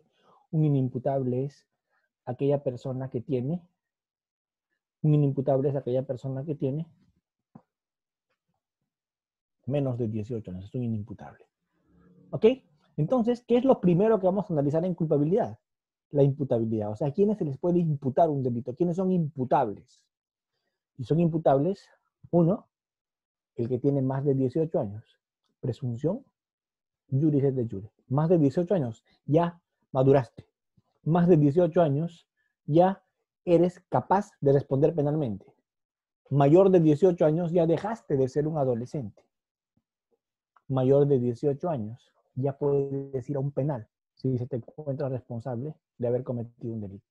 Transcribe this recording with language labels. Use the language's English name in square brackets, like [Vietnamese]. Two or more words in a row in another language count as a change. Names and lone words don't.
[Spanish] Un inimputable es aquella persona que tiene menos de 18 años, es un inimputable. ¿Ok? Entonces, ¿qué es lo primero que vamos a analizar en culpabilidad? La imputabilidad. O sea, ¿a quiénes se les puede imputar un delito? ¿Quiénes son imputables? Y son imputables, uno, el que tiene más de 18 años. Presunción, [Latin] juris et de jure. [Spanish] Más de 18 años, ya maduraste. Más de 18 años, ya eres capaz de responder penalmente. mayor de 18 años ya dejaste de ser un adolescente. Mayor de 18 años ya puedes ir a un penal si se te encuentra responsable de haber cometido un delito.